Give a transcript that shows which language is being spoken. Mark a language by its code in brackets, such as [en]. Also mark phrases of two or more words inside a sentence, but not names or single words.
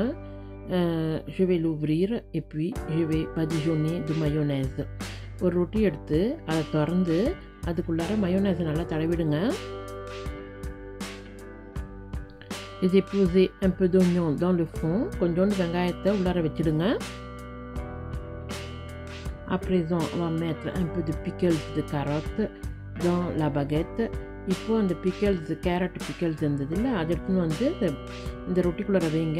[fr] Je vais l'ouvrir et puis je vais badigeonner de mayonnaise. [ta] ஒரு ரொட்டி எடுத்து அதை திறந்து அதுக்குள்ளார மயோனைஸை நல்லா தடவிடுங்க. [fr] J'ai posé un peu d'oignon dans le fond. [ta] கொஞ்சோண்டு வெங்காயத்தை உள்ளார வச்சிடுங்க. [fr] À présent, on va mettre un peu de pickles de carottes dans la baguette. [ta] இப்போ அந்த பிக்கல்ஸ், [en] carrot pickles [ta] இருந்ததில்ல, அது எடுத்துன்னு வந்து இந்த ரொட்டிக்குள்ளே வைங்க.